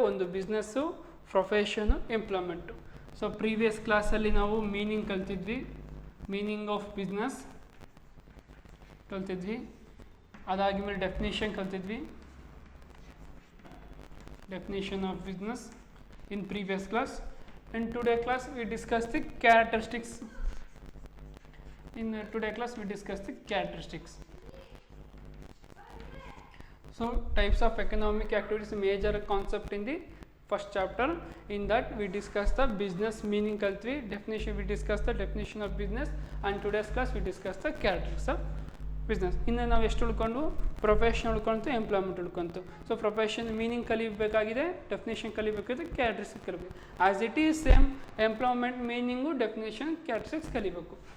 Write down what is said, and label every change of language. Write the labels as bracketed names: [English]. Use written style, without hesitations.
[Kannada] ಒಂದು business, profession, employment. So previous ಕ್ಲಾಸಲ್ಲಿ ನಾವು ಮೀನಿಂಗ್ ಕಲ್ತಿದ್ವಿ, ಮೀನಿಂಗ್ ಆಫ್ ಬಿಸ್ನೆಸ್ ಕಲ್ತಿದ್ವಿ. ಅದಾದಮೇಲೆ definition ಕಲ್ತಿದ್ವಿ, definition of business [English] in previous class. In today class we discuss the characteristics. In today class we discuss the characteristics. So types of economic activities, major concept in the first chapter. In that we discuss the business meaning kaltvi, definition we discuss the definition of business, and today's class we discuss the characteristics of business. [Kannada] ಇನ್ನು ನಾವು ಎಷ್ಟು ಉಳ್ಕೊಂಡು profession ಉಳ್ಕೊಂತು, employment ಉಳ್ಕೊಂತು. So profession meaning ಕಲಿಬೇಕಾಗಿದೆ, definition ಕಲಿಬೇಕಾಗಿದೆ, characteristics ಕಲಿಬೇಕು. As it is same employment meaning, definition, characteristics ಕಲಿಬೇಕು.